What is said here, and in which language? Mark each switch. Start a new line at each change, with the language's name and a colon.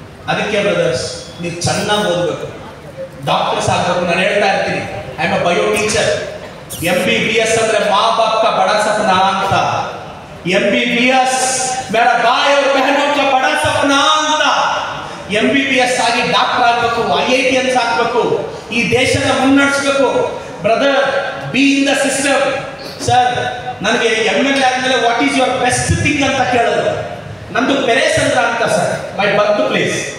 Kannada: ಅದಕ್ಕೆ ಬ್ರದರ್ಸ್, ನೀವು ಚೆನ್ನಾಗಿ ಓದಬೇಕು, ಡಾಕ್ಟರ್ಸ್ ಆಗಬೇಕು. ನಾನು ಹೇಳ್ತಾ ಇರ್ತೀನಿ,
English: I am a bio teacher.
Kannada: MBBS ಅಂದ್ರೆ
Hindi: ಮಾ ಬಾಪ್ ಕಾ ಬಡಾ ಸಪನಾ
Kannada: ಅಂತ.
Hindi: MBBS ಮೇರಾ ಭಾಯ್ और बहनों का बड़ा सपना
Kannada: ಅಂತ. MBBS ಆಗಿ ಡಾಕ್ಟರ್ ಆಗಬೇಕು, IITians ಆಗಬೇಕು, ಈ ದೇಶನ ಮುನ್ನಡೆಸಬೇಕು. Brother,
English: Be in the system.
Kannada: Sir, ನನಗೆ MLA ಆದ್ಮೇಲೆ
English: what is your best thing
Kannada: ಅಂತ ಕೇಳಿದ್ರು. ನಂದು ಪೆರೇಸಂದ್ರ ಅಂತ ಸರ್,
English: My birth place.